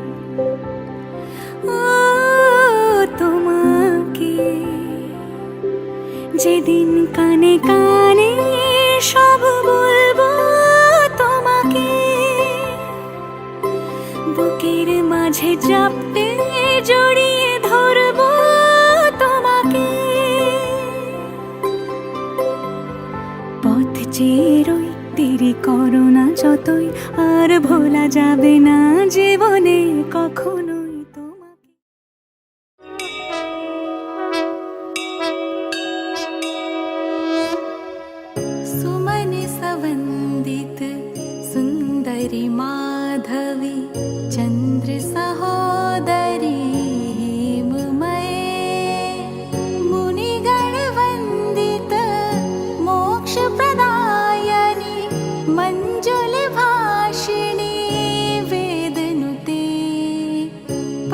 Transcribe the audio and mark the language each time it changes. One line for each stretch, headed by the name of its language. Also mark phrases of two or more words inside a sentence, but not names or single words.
Bangla: ও তোমাকে যেদিন কানে কানে সব বলবো তোমাকে বুকের মাঝে চাপতে জড়িয়ে ধরবো তোমাকে পথ চেয়ে রই দেরি করো না যতই আর ভোলা যাবে না জীবনে কখনোই তোমাকে
Sanskrit: सुमन सवन्दित सुन्दरि माधवी चन्द्र सहोदरी हेममये मुनिगणवन्दित मोक्षप्रदायनि मञ्जुलभाषिणी वेदनुते